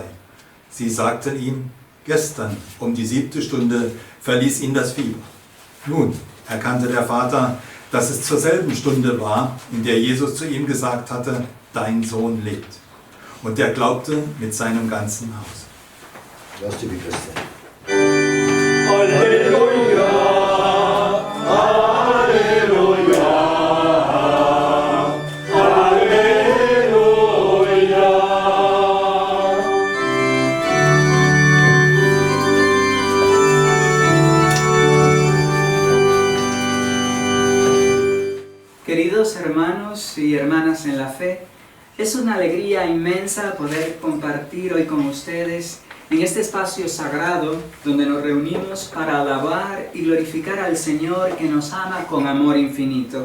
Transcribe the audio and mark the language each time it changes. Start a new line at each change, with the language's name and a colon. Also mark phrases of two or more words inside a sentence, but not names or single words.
German: Sie sagten ihm, gestern um die 7. Stunde verließ ihn das Fieber. Nun erkannte der Vater, dass es zur selben Stunde war, in der Jesus zu ihm gesagt hatte, dein Sohn lebt. Und er glaubte mit seinem ganzen Haus. Lass die Christen. Halleluja, Halleluja, Halleluja.
Spanish: Queridos hermanos y hermanas en la fe, es una alegría inmensa poder compartir hoy con ustedes en este espacio sagrado donde nos reunimos para alabar y glorificar al Señor que nos ama con amor infinito.